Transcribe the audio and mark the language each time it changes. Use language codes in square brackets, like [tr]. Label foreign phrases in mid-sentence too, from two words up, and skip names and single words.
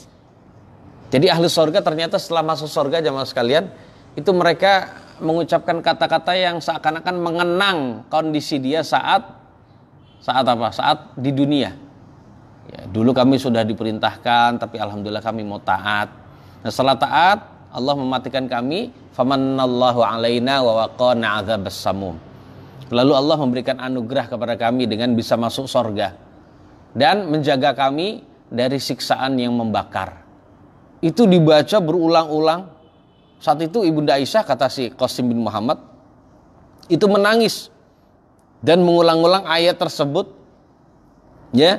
[id] Jadi ahli surga ternyata setelah masuk surga jemaah sekalian, itu mereka mengucapkan kata-kata yang seakan-akan mengenang kondisi dia saat apa? Saat di dunia. Ya, dulu kami sudah diperintahkan, tapi alhamdulillah kami mau taat. Nah, setelah taat, Allah mematikan kami, [ar] فمن الله علينا ووقانا عذاب السموم. [id] Lalu Allah memberikan anugerah kepada kami dengan bisa masuk surga dan menjaga kami dari siksaan yang membakar. Itu dibaca berulang-ulang. Saat itu ibunda Aisyah, kata si Qasim bin Muhammad, itu menangis dan mengulang-ulang ayat tersebut ya.